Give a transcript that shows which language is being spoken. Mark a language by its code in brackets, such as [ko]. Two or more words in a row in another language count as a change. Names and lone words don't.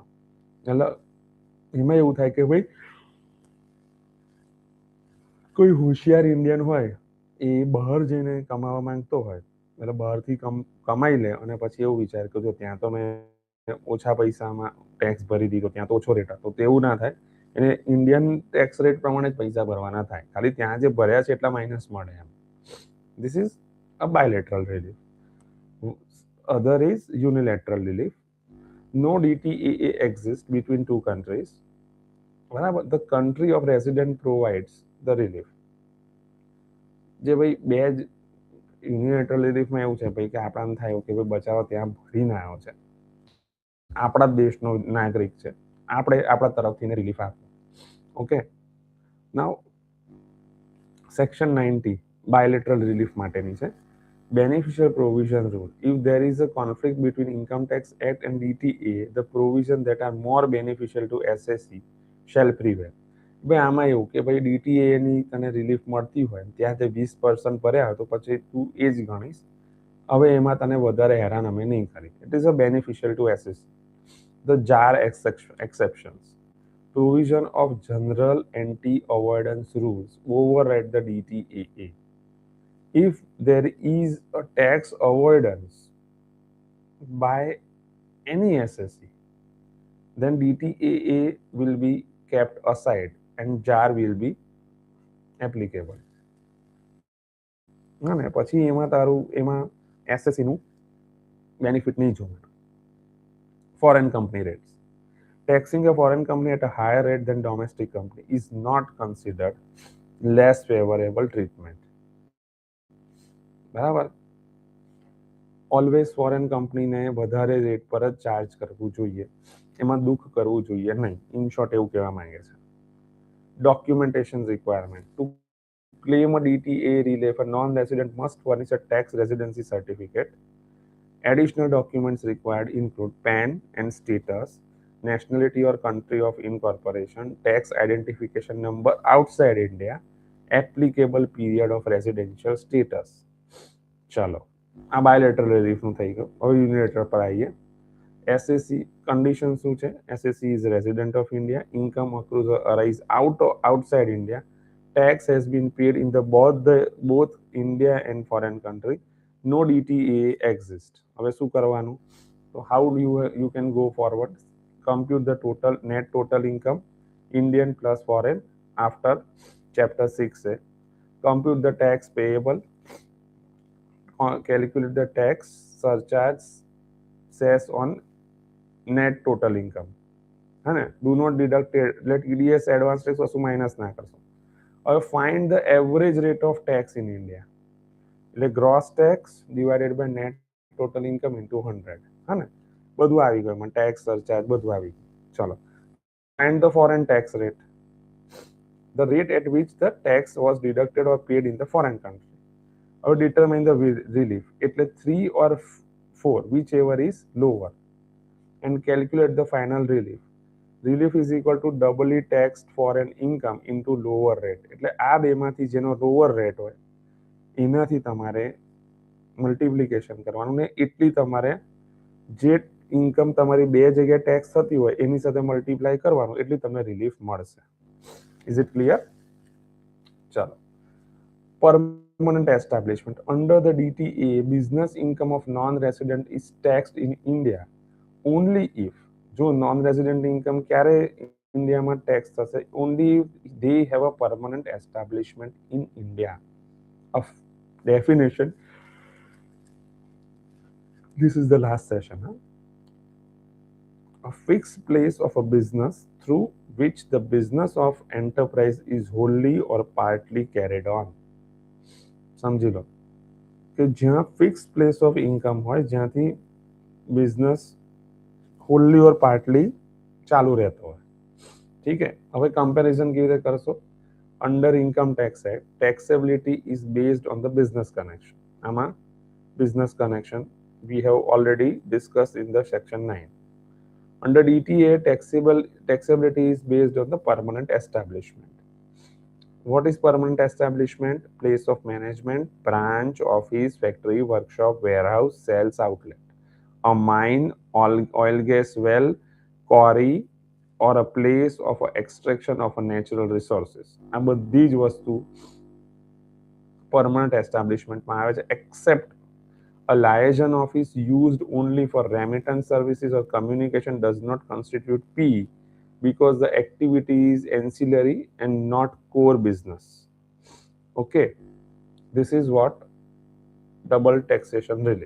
[gu] એટલે એમાં એવું થાય કે ભાઈ કોઈ હોશિયાર ઇન્ડિયન હોય એ બહાર જઈને કમાવા માંગતો હોય, એટલે બહારથી કમાઈ લે અને પછી એવું વિચાર કે જો ત્યાં તો મેં ઓછા પૈસામાં ટેક્સ ભરી દીધો, ત્યાં તો ઓછો રેટ હતો, તો એવું ના થાય. એને [en] Indian tax rate [gu] પ્રમાણે જ પૈસા ભરવાના થાય, ખાલી ત્યાં જે ભર્યા છે એટલા માઇનસ મળે એમ. [en] This is a bilateral relief. Other is unilateral relief. No DTAA exists between two countries. [gu] બરાબર. [en] The country of resident provides the relief. [gu] જે ભાઈ બે જ [en] unilateral reliefમાં [gu] એવું છે ભાઈ કે આપણને થાય કે ભાઈ બચાવો ત્યાં ભરીને આવ્યો છે, આપણા જ દેશનો નાગરિક છે, આપણે આપણા તરફથી રિલીફ આપો. [en] Okay. Now section 90 bilateral relief [gu] માટેની છે. [en] Beneficial provision rule. If there is a conflict between Income Tax Act and DTA, the provisions that are more beneficial to SSE shall prevail. [gu] ભાઈ આમાં એવું કે ભાઈ ડીટીએ ની તને રિલીફ મળતી હોય, ત્યાં તે 20% ભર્યા હોય તો પછી તું એ જ ગણીશ, હવે એમાં તને વધારે હેરાન અમે નહીં કરી. [en] It is a beneficial to SSC. The JAR exceptions. Provision of general anti-avoidance rules override the DTAA. If there is a tax avoidance by any SSE, then DTAA will be kept aside and JAR will be applicable. [gu] હા ને, પછી એમાં તારું એમાં SSE નું બેનિફિટ નહીં જોવાનું. [en] Foreign company rates. Taxing a foreign company at a higher rate than domestic company is not considered less favorable treatment. [gu] બરાબર. [en] Always foreign companyને [gu] વધારે રેટ પર જ ચાર્જ કરવું જોઈએ, એમાં દુઃખ કરવું જોઈએ નહીં. [en] In short [gu] એવું કહેવા માંગે છે. [en] Documentation requirement. ટુ claim a DTA relief, a non-resident must furnish a tax residency certificate. Additional documents required include PAN and status, nationality or country of incorporation, tax identification number outside India, applicable period of residential status. [gu] ચલો, આ બાયલેટરલ રિલીફનું થઈ ગયું. હવે યુનિલેટરલ પર આવીએ. [en] SSC condition [gu] શું છે? [en] SSC is resident of India, income accrues arise outside India, tax has been paid in both India and foreign country, no DTA exists. [gu] હવે શું કરવાનું? [en] તો how do you can go forward? Compute the net total income, Indian plus foreign, after chapter 6 compute the tax payable, calculate the tax surcharge cess on net total income. [hi] है ना? [en] Do not deduct let EDS advance tax [gu] વસ્તુ માઇનસ ના કરશો. [en] હવે find the average rate of tax in India. એટલે gross tax divided by net total income into 100. [gu] હા ને? બધું આવી ગયું, એમાં [en] tax surcharge [gu] બધું આવી ગયું. ચલો. [en] Find the foreign tax rate. The rate at which the tax was deducted or paid in the foreign country. Or determine the relief. એટલે 3 or 4, whichever is lower, and calculate the final relief. Relief is equal to doubly taxed foreign income into lower rate. [gu] એટલે આ બેમાંથી જેનો [en] lower rate [gu] હોય એનાથી તમારે મલ્ટિપ્લિકેશન કરવાનું ને એટલી તમારે જે ઇન્કમ તમારી બે જગ્યાએ ટેક્સ થતી હોય એની સાથે મલ્ટીપ્લાય કરવાનું, એટલી તમને રિલીફ મળશે. [en] Is it clear? ચાલો. Permanent establishment. Under the DTA, business income of non-resident is taxed in India only if, જો non-resident income [gu] ક્યારે ઇન્ડિયામાં ટેક્સ થશે? [en] only if they have a permanent establishment in India. Of definition, this is the last session. a fixed place of a business through which the business of enterprise is wholly or partly carried on. [gu] સમજી લો કે જ્યાં [en] fixed place of income [gu] હોય જ્યાંથી [en] business wholly or partly [gu] ચાલુ રહેતો હોય. [hi] ठीक है. [gu] હવે કમ્પેરિઝન કેવી રીતે કરશો? [en] Under Income Tax Act taxability is based on the business connection. આમાં business connection we have already discussed in the section 9. Under DTA, taxability is based on the permanent establishment. What is permanent establishment? Place of management, branch, office, factory, workshop, warehouse, sales outlet. A mine, oil gas well, quarry, or a place of extraction of natural resources. [gu] આ બધી જ વસ્તુ [en] permanent establishment [gu] માં આવે છે, [en] except a liaison office used only for remittance services or communication does not constitute P because the activity is ancillary and not core business. Okay, this is what double taxation relief.